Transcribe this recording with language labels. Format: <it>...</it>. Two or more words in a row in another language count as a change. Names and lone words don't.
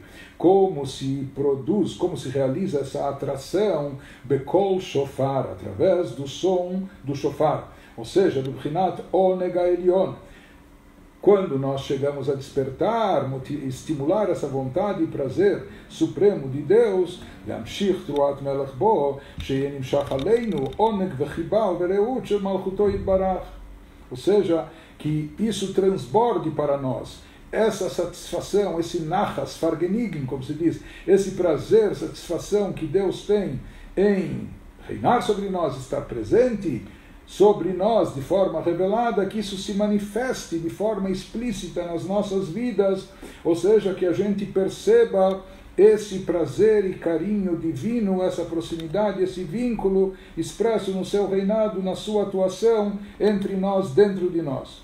<pt>Como se produz, como se realiza essa atração,</pt> <he>בקול שופר,</he> <pt>através do som do shofar, ou seja, do</pt> <he>בחינת עונג עליון.</he> <pt>Quando nós chegamos a despertar, estimular essa vontade e prazer supremo de Deus,</pt> <he>להמשיך תרועת מלך בו, שיהיה נמשך עלינו עונג וחיבה ורעות של מלכותו יתברך.</he> <pt>Ou seja, que isso transborde para nós, essa satisfação, esse</pt> <yi>נחת, פֿאַרגעניגן,</yi> <pt>como se diz, esse prazer, satisfação que Deus tem em reinar sobre nós, estar presente sobre nós de forma revelada, que isso se manifeste de forma explícita nas nossas vidas, ou seja, que a gente perceba esse prazer e carinho divino, essa proximidade, esse vínculo expresso no seu reinado, na sua atuação entre nós, dentro de nós.</pt>